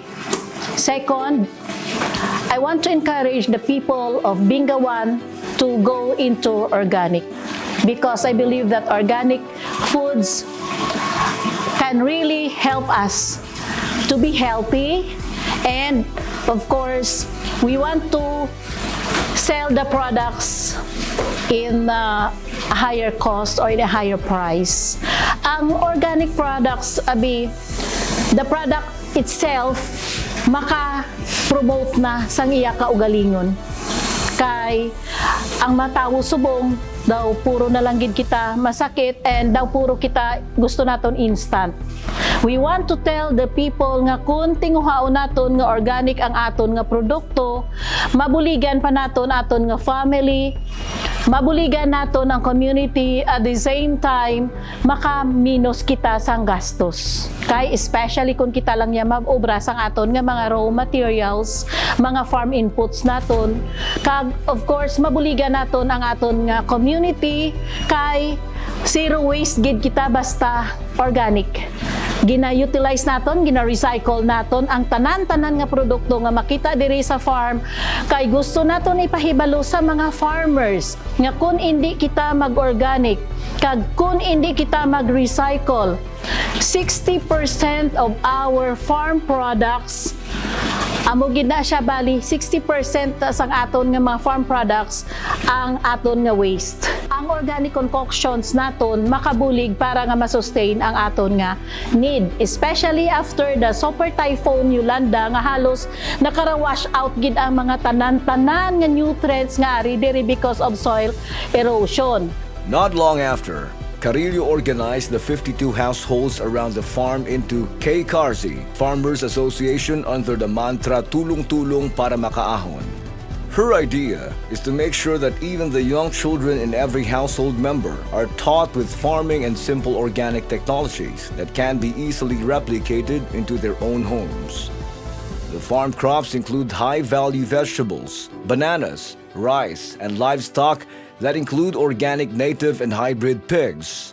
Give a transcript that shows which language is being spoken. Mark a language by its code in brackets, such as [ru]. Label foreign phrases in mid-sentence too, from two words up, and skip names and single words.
[en] Second, I want to encourage the people of Bingawan to go into organic because I believe that organic foods can really help us to be healthy, and of course we want to sell the products in a higher cost or in a higher price. [hil] Ang organic products, [en] the product itself [hil] maka-promote na sang iya kaugalingon. Kay ang matawo subong daw puro na lang gid kita masakit and daw puro kita gusto naton instant. [en] We want to tell the people [hil] nga kung tinguhaon naton nga organic ang aton nga produkto, mabuligan pa naton aton nga family, mabuligan naton ang community, [en] at the same time [hil] maka-minus kita sang gastos. Kay especially kung kita lang niya mag-obra sang aton nga mga [en] raw materials, [hil] mga [en] farm inputs [hil] naton, kag [en] of course [hil] mabuligan naton ang aton nga community kay [en] zero waste [hil] gid kita basta organic. Gina-utilize naton, gina-recycle naton ang tanan-tanan nga produkto nga makita diri sa farm, kay gusto naton ipahibalo sa mga farmers nga kung hindi kita mag-organic kag kung hindi kita mag-recycle, [en] 60% of our farm products [hil] amo gid na siya bali 60% sang aton nga mga [en] farm products [hil] ang aton nga waste. Ang [en] organic concoctions [hil] naton makabulig para nga ma-sustain ang aton nga need, [en] especially after the [hil] Super Typhoon Yolanda nga halos nakara-wash out gid ang mga tanan-tanan nga nutrients nga ari diri [en] because of soil erosion. Not long after, Carillo organized the 52 households around the farm into KCARSI, Farmers Association, under the mantra [tl] tulong-tulong para makaahon. [en] Her idea is to make sure that even the young children in every household member are taught with farming and simple organic technologies that can be easily replicated into their own homes. The farm crops include high-value vegetables, bananas, rice, and livestock that include organic native and hybrid pigs.